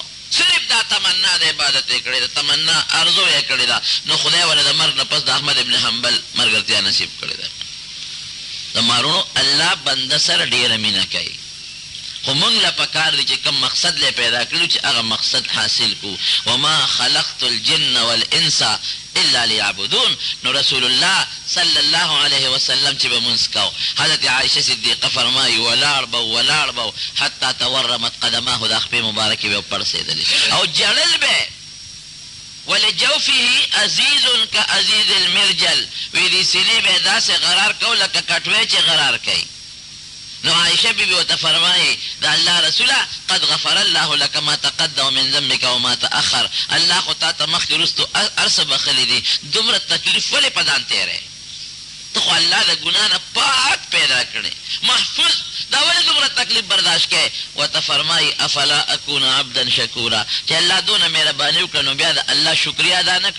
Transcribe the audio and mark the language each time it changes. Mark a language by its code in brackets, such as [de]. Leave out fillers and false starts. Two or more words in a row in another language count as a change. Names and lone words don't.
[ps] صرف دا تمنا د عبادت یې کړې ده تمنا ارزو یې کړې ده نو خدای ولې د مرګ نه پس د احمد ابن حنبل ملګرتیا نصیب کړې ده. د مارونو الله بنده سره ډېره مینه کوي خو مونږ له پکار دی چې کوم مقصد لی پیدا کړو چې هغه مقصد حاصل کو. [ar] وما خلقت الجن والانس الا لیعبدون [ps] نو رسول الله [ar] صلی الله علیه وسلم [ps] چې به مونځ کو حضرت عایشه صدیقه فرمایي ولاړ به [ar] حتی تورمت قدماه [ps] د خپې مبارکې به پړسېدلې او جړل به [ar] ولجوفه عزیز کعزیز المرجل [ps] وی دې سینې به یې داسې غرار کو لکه کټوی چې غرار کوي نو عائشہ بی بی وته فرمایي [ar] دا الله رسوله قد غفر الله لك ما تقدم من ذنبك وما تأخر، [ps] الله خو تا ته مخکې وروستو هر څه بخښلي دي، دومره تکلیف ولې په ځان تېری؟ ته خو الله د ګناه نه پاک پیدا کړې محفوظ، دا ولې دومره تکلیف برداشت کوې؟ ورته فرمایي [ar] افلا اکون عبدا شکورا، [ps] چې الله دونه مهرباني وکړه نو بیا د الله شکریا ادا نه کړم؟